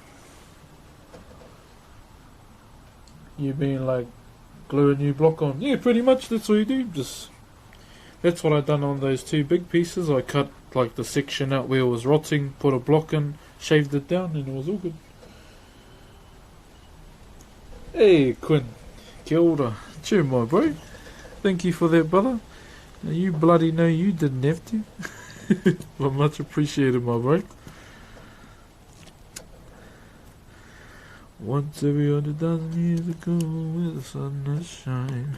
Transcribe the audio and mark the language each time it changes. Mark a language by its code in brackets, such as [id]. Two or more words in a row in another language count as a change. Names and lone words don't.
[en] You being like, glue a new block on? Yeah, pretty much, that's all you do. Just, that's what I done on those two big pieces. I cut like the section out where it was rotting, put a block in, shaved it down, and it was all good. Hey Quinn, [mi] kia ora. [en] Cheer, my bro. Thank you for that, brother. Now, you bloody know you didn't have to. Well, much appreciated, my bro. Once every 100,000 years ago, where the sun does shine.